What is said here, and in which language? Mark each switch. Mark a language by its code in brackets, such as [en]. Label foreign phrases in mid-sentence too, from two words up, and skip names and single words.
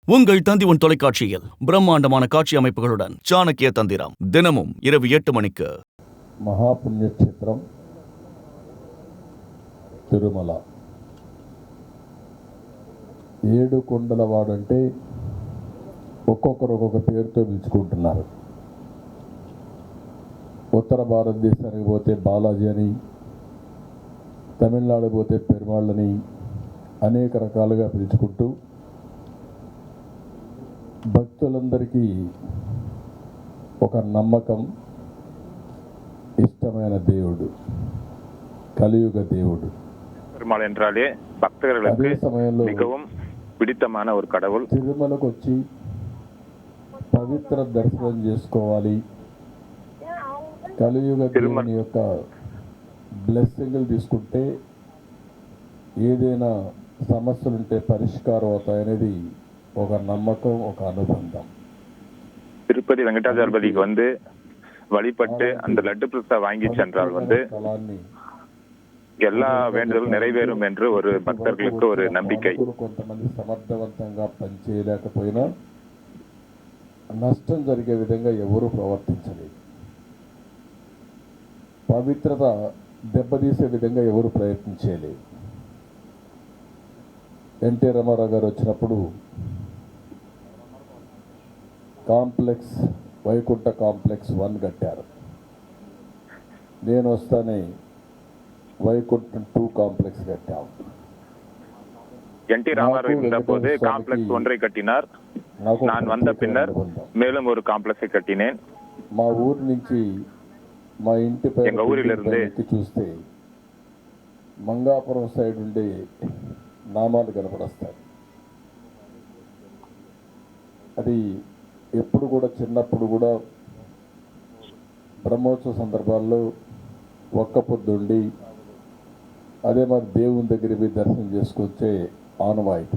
[ta] உங்கள் தந்திவன் தொலைக்காட்சியில் பிரம்மாண்டமான காட்சி அமைப்புகளுடன் சாணக்கிய தந்திரம் தினமும் இரவு 8 மணிக்கு. [te] మహాపుణ్యక్షేత్రం తిరుమల. ఏడు కొండలవాడంటే ఒక్కొక్కరు ఒక్కొక్క పేరుతో పిలుచుకుంటున్నారు. ఉత్తర భారతదేశానికి పోతే బాలాజీ అని, తమిళనాడు పోతే పెరుమాళ్ళని అనేక రకాలుగా పిలుచుకుంటూ భక్తులందరికీ ఒక నమ్మకం, ఇష్టమైన దేవుడు, కలియుగ దేవుడు. [ta] பெருமாள் என்றாலே பக்தர்களுக்கு மிகவும் பிடித்தமான ஒரு கடவுள். [te] తిరుమలకు వచ్చి పవిత్ర దర్శనం చేసుకోవాలి, కలియుగ దేవుని యొక్క బ్లెస్సింగ్లు తీసుకుంటే ఏదైనా సమస్యలుంటే పరిష్కారం అవుతాయనేది ఒక నమ్మకం, ఒక అనుబంధం. [ta] திருப்பதி வெங்கடாஜலபதிக்கு வந்து வழிபட்டு அந்த லட்டு பிரசாதம் வாங்கி சென்றால் வந்து எல்லா வேண்டுதலும் நிறைவேறும் என்று ஒரு భక్తులకు ஒரு నம்பிకை. [te] కొంతమంది సమర్థవంతంగా పనిచేయలేకపోయినా నష్టం జరిగే విధంగా ఎవరు ప్రవర్తించలేదు. పవిత్రత దెబ్బతీసే విధంగా ఎవరు ప్రయత్నించలేదు. ఎన్టీ రామారావు గారు వచ్చినప్పుడు కాంప్లెక్స్, వైకుంఠ కాంప్లెక్స్ 1 కట్టారు. నేను వస్తానే వైకుంఠం 2 కాంప్లెక్స్ కట్టాము. [ta] என்டி ராமாராவ் இருந்தபோது காம்ப்ளெக்ஸ் 1 கட்டினார். நான் வந்த பின்னர் மேலும் ஒரு காம்ப்ளெக்ஸை கட்டினேன். [te] మా ఊరు నుంచి మా ఇంటి పైకి చూస్తే మంగాపురం సైడ్ ఉండే నామాలు కనపడస్తాయి. అది ఎప్పుడు కూడా చిన్నప్పుడు కూడా బ్రహ్మోత్సవ సందర్భాల్లో ఒక్క పొద్దుండి అదే మరి దేవుని దగ్గరికి దర్శనం చేసుకొచ్చే ఆనవాయితీ.